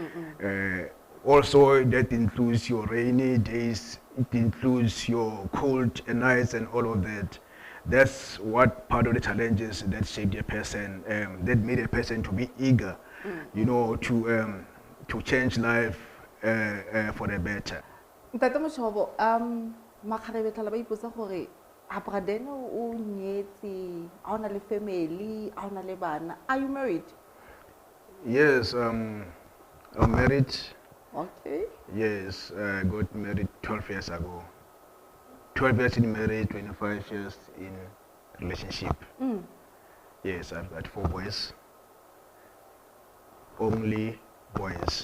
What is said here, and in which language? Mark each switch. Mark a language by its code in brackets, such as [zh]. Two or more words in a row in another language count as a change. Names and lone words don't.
[en] Also, that includes your rainy days. It includes your cold nights and all of that. That's what part of the challenges that shaped a person, that made a person to be eager, to to change life for the better. [tn] Ntate Mochobo, makgarebe tlhala ba ipotsa gore a Braden o nyetse, a o na le family, a o na le bana. [en] Are you married? Yes, I'm married. Okay. Yes, I got married 12 years ago. 12 years in marriage, 25 years in relationship. Yes, I've got 4 boys. Only boys.